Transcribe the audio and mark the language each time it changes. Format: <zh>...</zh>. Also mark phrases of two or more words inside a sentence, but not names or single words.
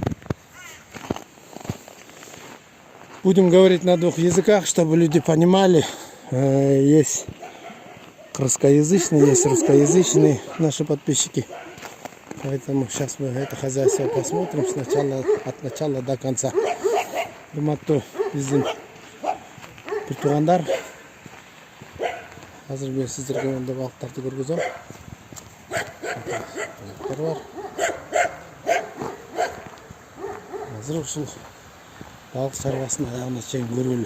<ru>Будем говорить на двух языках, чтобы люди понимали. Есть русскоязычные, есть русскоязычные наши подписчики. Поэтому сейчас мы это хозяйство посмотрим от начала до конца.</ru> <ky>Урматтуу биздин тургандар. Азыр мен сиздерге мындай балыктарды көргөзөм. Балыктар бар. Азыр ушул балык чарбасын аягына чейин көрөлү.</ky>